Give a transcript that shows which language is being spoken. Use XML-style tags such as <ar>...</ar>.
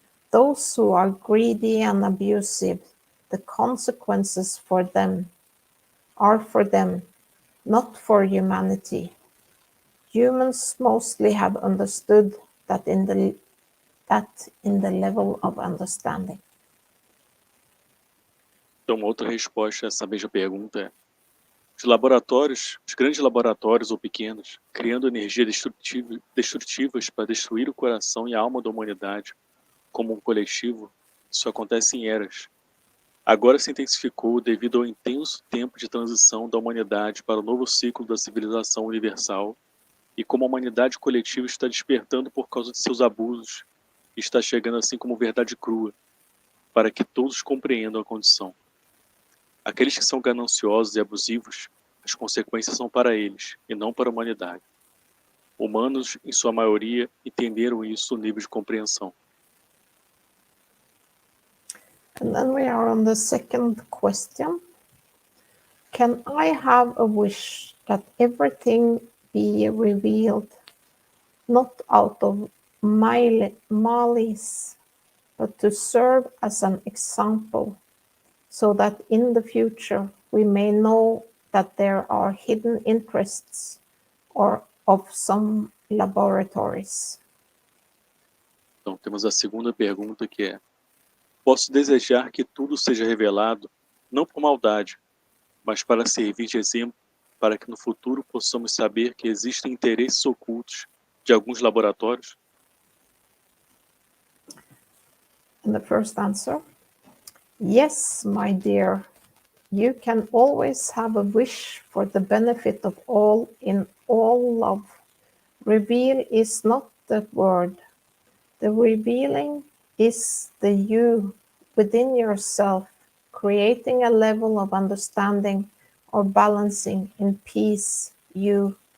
<en>Those who are greedy and abusive, the consequences for them are for them, not for humanity. Humans mostly have understood that in the level of understanding.</en> <pt>Então, uma outra resposta a essa mesma pergunta é: os laboratórios, os grandes laboratórios ou pequenos, criando energia destrutivas para destruir o coração e a alma da humanidade como um coletivo, isso acontece em eras. Agora se intensificou devido ao intenso tempo de transição da humanidade para o novo ciclo da civilização universal e como a humanidade coletiva está despertando por causa de seus abusos e está chegando assim como verdade crua, para que todos compreendam a condição. Aqueles que são gananciosos e abusivos, as consequências são para eles e não para a humanidade. Humanos, em sua maioria, entenderam isso no nível de compreensão.</pt> <en>And then we are on the second question. Can I have a wish that everything be revealed, not out of malice, but to serve as an example, so that in the future we may know that there are hidden interests or of some laboratories?</en> <pt>Então, temos a segunda pergunta, que é: posso desejar que tudo seja revelado, não por maldade, mas para servir de exemplo, para que no futuro possamos saber que existem interesses ocultos de alguns laboratórios?</pt> <en>And the first answer, yes, my dear, you can always have a wish for the benefit of all in all love. Reveal is not the word. The revealing is the you within yourself, creating a level of understanding or balancing in peace, you.</en>